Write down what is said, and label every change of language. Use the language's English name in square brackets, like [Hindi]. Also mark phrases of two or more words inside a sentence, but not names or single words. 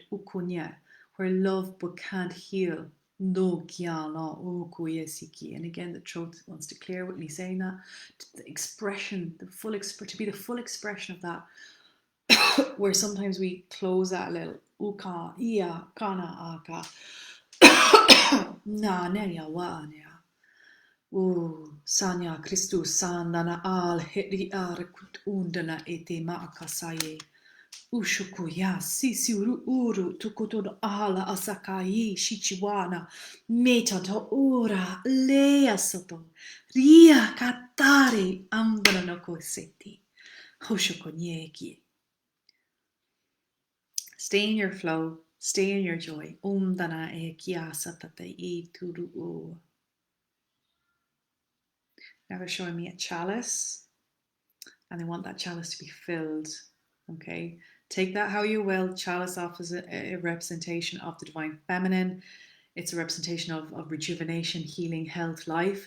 [English] Where love but can't heal. And again, the throat wants to clear with me saying that. The expression, to be the full expression of that. where sometimes we close that a little. Uka, ia, kana, aka. Na, nea, wa, nea. Sanya Christus sandana al heri arekut undana ete maakasaye. Ushukuya sisiuru uru tukuton ala asakaye shichiwana meta to ora lea soto ria katare ambana no koseti. Hoshukonyeki. Stay in your flow, stay in your joy. Umdana e kia satate e turu u. Now they're showing me a chalice, and they want that chalice to be filled. Okay, take that how you will. Chalice offers a representation of the divine feminine. It's a representation of rejuvenation, healing, health, life.